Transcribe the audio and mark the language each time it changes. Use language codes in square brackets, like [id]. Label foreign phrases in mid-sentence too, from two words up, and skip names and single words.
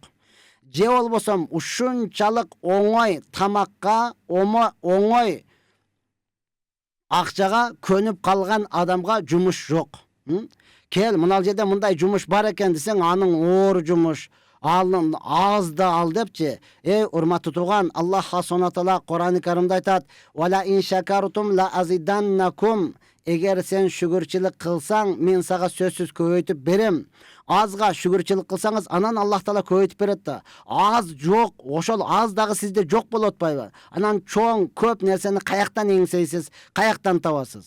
[ky] Же болбосо ушунчалык оңой тамакка, оңой акчага көнүп калган адамга жумуш жок. Кел, мына жерде мындай жумуш бар экен десең, анын оор жумуш, алын аз да ал депчи. Урматтуу туган, Аллах [ar] سبحانه وتعالى [ky] Куран-ы Каримде айтат: [ar] "ولئن شكرتم لأزيدنكم." [ky] Эгер сен шүгүрчүлүк кылсаң, мен сага сөзсүз көбөйтүп берем. Азга шүгүрчүлүк кылсаңыз, анан Аллах таала көбөйтүп берет да. Аз жок, ошол аз дагы сизде жок болуп атпайбы? Анан чоң, көп нерсени каяктан эңсейсиз, каяктан табасыз?